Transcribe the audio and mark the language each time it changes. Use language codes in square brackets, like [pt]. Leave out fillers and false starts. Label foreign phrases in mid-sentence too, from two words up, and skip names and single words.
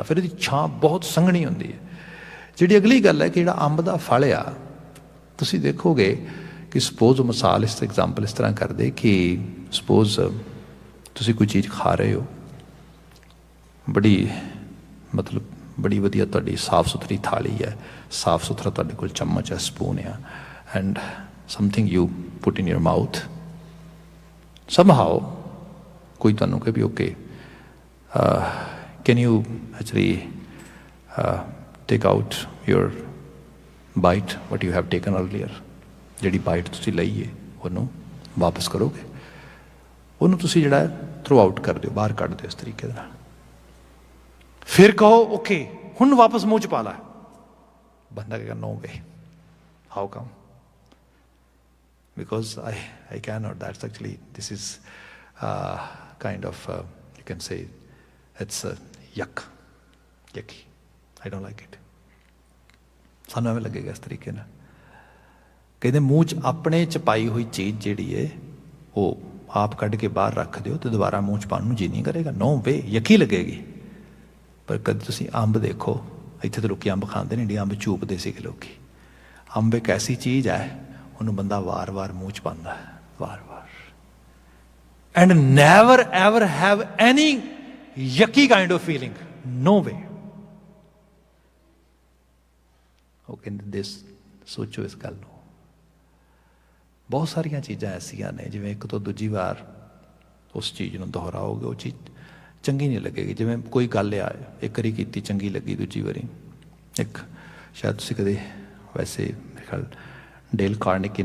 [pa] ਫਿਰ ਇਹਦੀ ਛਾਂ ਬਹੁਤ ਸੰਘਣੀ ਹੁੰਦੀ ਹੈ। ਜਿਹੜੀ ਅਗਲੀ ਗੱਲ ਹੈ ਕਿ ਜਿਹੜਾ ਅੰਬ ਦਾ ਫਲ ਆ, ਤੁਸੀਂ ਦੇਖੋਗੇ ਕਿ ਸਪੋਜ਼ ਮਿਸਾਲ, ਇਸ ਐਗਜ਼ਾਮਪਲ ਇਸ ਤਰ੍ਹਾਂ ਕਰਦੇ ਕਿ ਸਪੋਜ਼ ਤੁਸੀਂ ਕੋਈ ਚੀਜ਼ ਖਾ ਰਹੇ ਹੋ, ਬੜੀ ਵਧੀਆ ਤੁਹਾਡੀ ਸਾਫ਼ ਸੁਥਰੀ ਥਾਲੀ ਹੈ, ਸਾਫ਼ ਸੁਥਰਾ ਤੁਹਾਡੇ ਕੋਲ ਚਮਚ ਹੈ, ਸਪੂਨ ਆ, [en] and something you put in your mouth, somehow [pa] ਕੋਈ ਤੁਹਾਨੂੰ ਕਹੇ ਵੀ [en] ਓਕੇ, can you actually take out your bite what you have taken earlier, [pa] ਜਿਹੜੀ ਬਾਈਟ ਤੁਸੀਂ ਲਈ ਹੈ ਉਹਨੂੰ ਵਾਪਸ ਕਰੋਗੇ, ਉਹਨੂੰ ਤੁਸੀਂ ਜਿਹੜਾ [en] throw out [pa] ਕਰ ਦਿਓ, ਬਾਹਰ ਕੱਢ ਦਿਓ ਇਸ ਤਰੀਕੇ ਦੇ ਨਾਲ। ਫਿਰ ਕਹੋ ਓਕੇ ਹੁਣ ਵਾਪਸ ਮੂੰਹ 'ਚ ਪਾ ਲਾ, ਬੰਦਾ ਕਹੇਗਾ [en] no way, how come, because I cannot. That's actually, this is kind of you can say it's yucky. I don't like it. [pa] ਸਾਨੂੰ ਐਵੇਂ ਲੱਗੇਗਾ ਇਸ ਤਰੀਕੇ ਨਾਲ। ਕਹਿੰਦੇ ਮੂੰਹ 'ਚ ਆਪਣੇ 'ਚ ਪਾਈ ਹੋਈ ਚੀਜ਼ ਜਿਹੜੀ ਹੈ ਉਹ ਆਪ ਕੱਢ ਕੇ ਬਾਹਰ ਰੱਖ ਦਿਓ, ਤੇ ਦੁਬਾਰਾ ਮੂੰਹ 'ਚ ਪਾਉਣ ਨੂੰ ਜੀ ਨਹੀਂ ਕਰੇਗਾ। [en] no way, [pa] ਯਕੀ ਲੱਗੇਗੀ। ਪਰ ਕਦੇ ਤੁਸੀਂ ਅੰਬ ਦੇਖੋ, ਇੱਥੇ ਤਾਂ ਲੋਕੀ ਅੰਬ ਖਾਂਦੇ ਨੇ, ਇੰਡੀਆ ਅੰਬ ਚੂਪਦੇ ਸੀਗੇ ਲੋਕੀ। ਅੰਬ ਇੱਕ ਐਸੀ ਚੀਜ਼ ਹੈ, ਉਹਨੂੰ ਬੰਦਾ ਵਾਰ-ਵਾਰ ਮੂੰਹ 'ਚ ਪਾਉਂਦਾ ਹੈ, ਵਾਰ-ਵਾਰ, [en] and never ever have any yucky kind of feeling, no way. [pa] ਉਹ ਕਹਿੰਦੇ ਦਿਸ, ਸੋਚੋ ਇਸ ਗੱਲ ਨੂੰ। ਬਹੁਤ ਸਾਰੀਆਂ ਚੀਜ਼ਾਂ ਐਸੀਆਂ ਨੇ ਜਿਵੇਂ ਇੱਕ ਤੋਂ ਦੂਜੀ ਵਾਰ ਉਸ ਚੀਜ਼ ਨੂੰ ਦੁਹਰਾਓਗੇ ਉਹ ਚੀਜ਼ ਚੰਗੀ ਨਹੀਂ ਲੱਗੇਗੀ। ਜਿਵੇਂ ਕੋਈ ਗੱਲ ਆ, ਇੱਕ ਵਾਰੀ ਕੀਤੀ ਚੰਗੀ ਲੱਗੀ, ਦੂਜੀ ਵਾਰੀ ਇੱਕ ਸ਼ਾਇਦ ਤੁਸੀਂ ਕਦੇ, ਵੈਸੇ ਮੇਰੇ ਖਿਆਲ ਡੇਲ ਕਾਰਨੇਗੀ ਨੇ